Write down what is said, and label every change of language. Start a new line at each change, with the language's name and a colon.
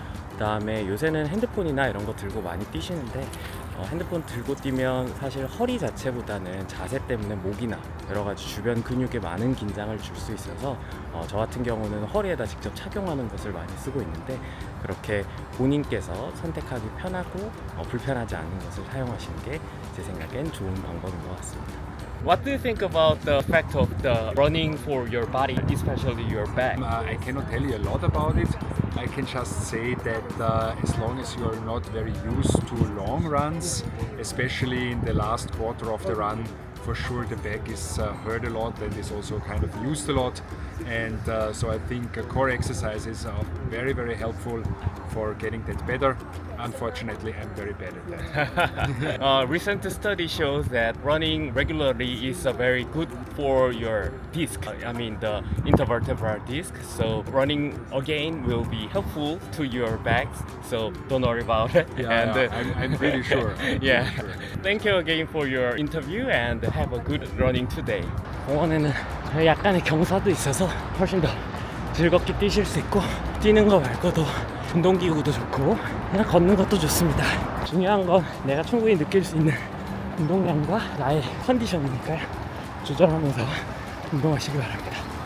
Korean: 그 다음에 요새는 핸드폰이나 이런 거 들고 많이 뛰시는데 핸드폰 들고 뛰면 사실 허리 자체보다는 자세 때문에 목이나 여러 가지 주변 근육에 많은 긴장을 줄 수 있어서 저 같은 경우는 허리에다 직접 착용하는 것을 많이 쓰고 있는데, 그렇게 본인께서 선택하기 편하고 불편하지 않은 것을 사용하시는 게 제 생각엔 좋은 방법인 것 같습니다.
English: What do you think about the effect of the running for your body, especially your back? I cannot tell you a lot about it. I can just say that as long as you are not very used to long runs, especially in the last quarter of the run, for sure the back is hurt a lot and is also kind of used a lot. And so I think core exercises are very, very helpful for getting that better. Unfortunately, I'm very bad at that. Recent study shows that running regularly is very good for your disc. I mean the intervertebral disc. So running again will be helpful to your back. So don't worry about it. I'm pretty sure. Yeah. Thank you again for your interview and have a good running today.
Korean: 공원에는 약간의 경사도 있어서 훨씬 더 즐겁게 뛰실 수 있고, 뛰는 거 말고도 운동기구도 좋고 그냥 걷는 것도 좋습니다. 중요한 건 내가 충분히 느낄 수 있는 운동량과 나의 컨디션이니까요. 조절하면서 운동하시기 바랍니다.